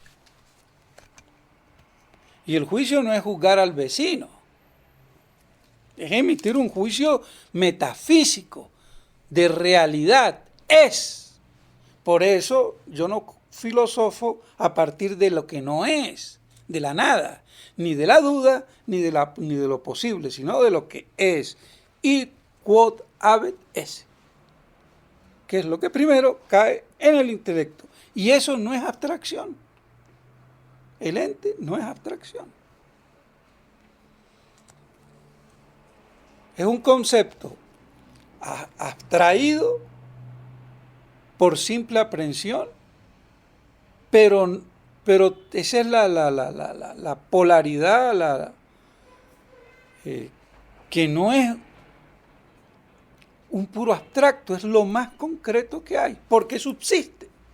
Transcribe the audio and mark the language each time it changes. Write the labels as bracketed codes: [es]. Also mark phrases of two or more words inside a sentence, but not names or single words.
[es] Y el juicio no es juzgar al vecino, es emitir un juicio metafísico, de realidad, es. Por eso yo no filosofo a partir de lo que no es, de la nada, ni de la duda, ni de lo posible, sino de lo que es. [la] Id quod habet esse, [es] que es lo que primero cae en el intelecto. Y eso no es abstracción. El ente no es abstracción. Es un concepto abstraído por simple aprehensión, pero esa es la polaridad, que no es un puro abstracto, es lo más concreto que hay, porque subsiste.